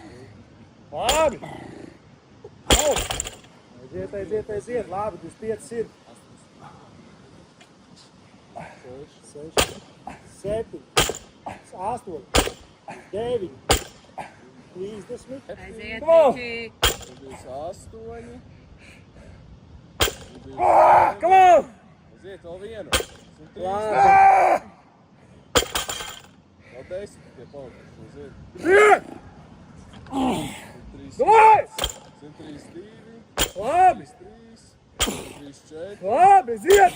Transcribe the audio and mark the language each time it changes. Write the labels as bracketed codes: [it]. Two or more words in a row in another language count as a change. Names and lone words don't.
[lv] Labi. Aiziet. Labi, 25 ir. 6, 7, 8, 9, 30. Aiziet, [en] Come on. Vicky. 28. Come on! [lv] Aiziet, vēl vienu. 130. Vēl 10 tie palikuši. Aiziet. Ziet! 132. Davai! 132. Labi! 133. 134. Labi, ziet!